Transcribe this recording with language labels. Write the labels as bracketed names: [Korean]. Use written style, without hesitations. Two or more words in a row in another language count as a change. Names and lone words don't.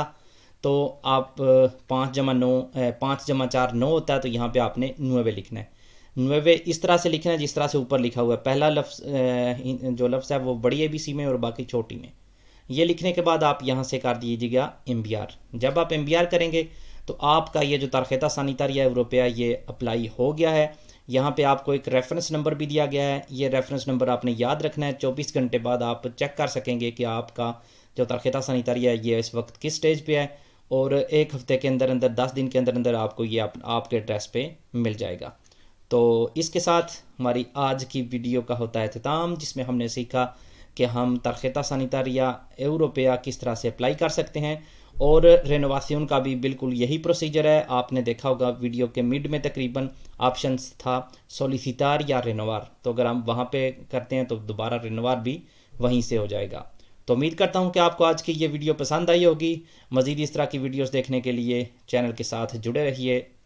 [Urdu] تو آپ 5 جمع 9 5 جمع 4 9 ہوتا ہے، تو یہاں پہ آپ نے نویوے لکھنا ہے. نویوے اس طرح سے لکھنا ہے جس طرح سے اوپر لکھا ہوا ہے. پہلا لفظ جو لفظ ہے وہ بڑی اے بی سی میں اور باقی چھوٹی میں. یہ لکھنے کے بعد آپ یہاں سے کر دیجیے گا MBR. جب آپ MBR کریں گے تو آپ کا یہ جو [Spanish] tarjeta sanitaria europea [Urdu] یہ اپلائی ہو گیا ہے. یہاں پہ آپ کو ایک ریفرنس نمبر بھی دیا گیا ہے. یہ ریفرنس نمبر آپ نے یاد رکھنا ہے. 24 گھنٹے بعد آپ چیک کر سکیں گے کہ آپ کا جو [Spanish] tarjeta sanitaria [Urdu] ہے یہ اس وقت کس سٹیج پہ ہے، اور ایک ہفتے کے اندر اندر 10 دن کے اندر اندر آپ کو یہ آپ کے ایڈریس پہ مل جائے گا. تو اس کے ساتھ ہماری آج کی ویڈیو کا ہوتا ہے اختتام، جس میں ہم نے سیکھا کہ ہم [Spanish] tarjeta sanitaria europea [Urdu] کس طرح سے اپلائی کر سکتے ہیں. اور رینوواسیون کا بھی بالکل یہی پروسیجر ہے. آپ نے دیکھا ہوگا ویڈیو کے مڈ میں تقریباً آپشنس تھا سولیسیٹار یا رینووار. تو اگر ہم وہاں پہ کرتے ہیں تو دوبارہ رینووار بھی وہیں سے ہو جائے گا. تو امید کرتا ہوں کہ آپ کو آج کی یہ ویڈیو پسند آئی ہوگی. مزید اس طرح کی ویڈیوز دیکھنے کے لیے چینل کے ساتھ جڑے رہیے.